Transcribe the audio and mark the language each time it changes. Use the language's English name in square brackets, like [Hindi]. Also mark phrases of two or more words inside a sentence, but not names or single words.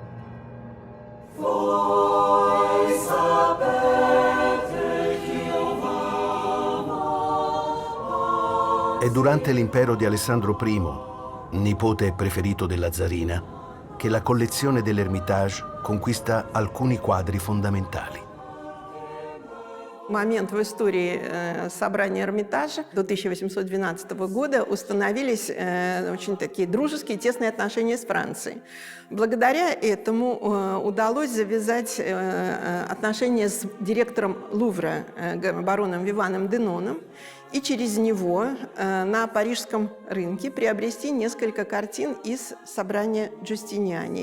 [Italian] È durante l'impero di Alessandro I, nipote preferito della zarina, che la collezione dell'Ermitage conquista alcuni quadri fondamentali. [Russian] Момент в истории собрания Эрмитажа до 1812 года установились очень такие дружеские, тесные отношения с Францией. Благодаря этому удалось завязать отношения с директором Лувра, бароном Виваном Деноном, и через него на парижском рынке приобрести несколько картин из собрания Джустиниани.